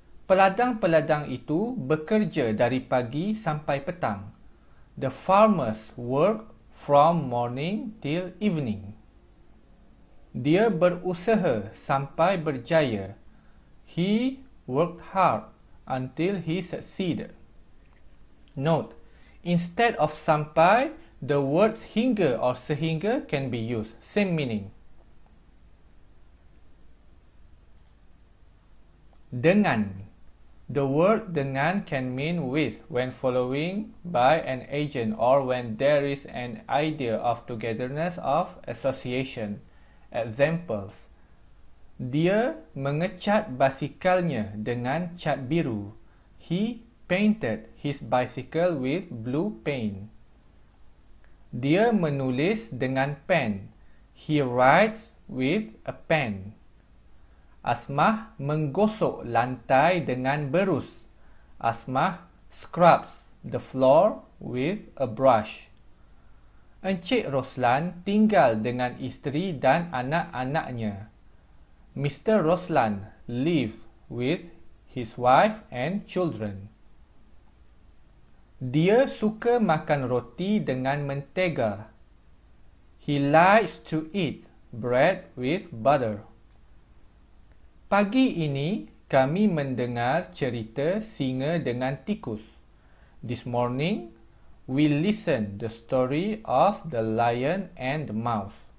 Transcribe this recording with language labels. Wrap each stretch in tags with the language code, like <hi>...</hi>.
<ms>Peladang-peladang itu bekerja dari pagi sampai petang.</ms> <en>The farmers work from morning till evening.</en> <ms>Dia berusaha sampai berjaya.</ms> <en>He worked hard until he succeeded. Note, instead of sampai, the words hingga or sehingga can be used. Same meaning. Dengan. The word dengan can mean with when following by an agent or when there is an idea of togetherness of association. Examples.</en> <ms>Dia mengecat basikalnya dengan cat biru.</ms> <en>He painted his bicycle with blue paint.</en> <ms>Dia menulis dengan pen.</ms> <en>He writes with a pen.</en> <ms>Asmah menggosok lantai dengan berus.</ms> <en>Asmah scrubs the floor with a brush.</en> <ms>Encik Roslan tinggal dengan isteri dan anak-anaknya.</ms> <en>Mr. Roslan lives with his wife and children.</en> <ms>Dia suka makan roti dengan mentega.</ms> <en>He likes to eat bread with butter.</en> <ms>Pagi ini, kami mendengar cerita singa dengan tikus.</ms> <en>This morning, we listened the story of the lion and the mouse.</en>